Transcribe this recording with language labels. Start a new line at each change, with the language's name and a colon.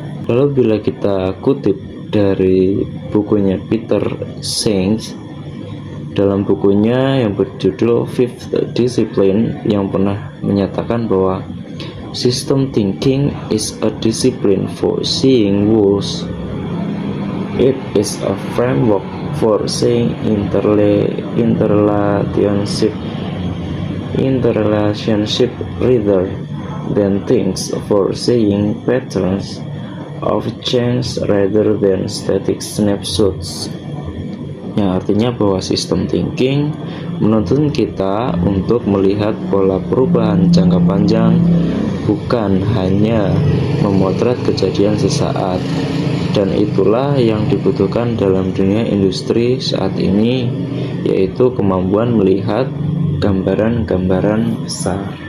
Indonesian: Lalu bila kita kutip dari bukunya Peter Senge, dalam bukunya yang berjudul Fifth Discipline, yang pernah menyatakan bahwa
English: system thinking is a discipline for seeing wholes. It is a framework for seeing interrelationship rather than things, for seeing patterns of change rather than static snapshots.
Indonesian: Yang artinya bahwa sistem thinking menuntun kita untuk melihat pola perubahan jangka panjang, bukan hanya memotret kejadian sesaat. Dan itulah yang dibutuhkan dalam dunia industri saat ini, yaitu kemampuan melihat gambaran-gambaran besar.